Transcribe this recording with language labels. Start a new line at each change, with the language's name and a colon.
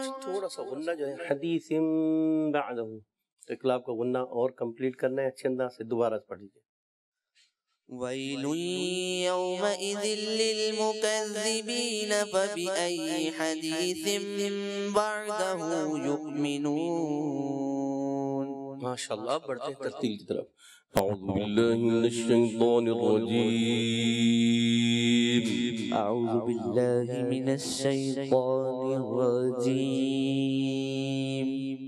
Hindi: थोड़ा सा गुन्ना जो है हदीस بعده इकलाब का गुन्ना और कंप्लीट करना है अच्छे अंदाज से दोबारा पढ़ लीजिए
Arabic: ويل يومئذ للمكذبين فبأي حديث بعده يؤمنون
Hindi: माशाल्लाह बढ़ते हैं तरतील की तरफ
Arabic: أعوذ بالله من الشيطان الرجيم أعوذ بالله من الشيطان الرجيم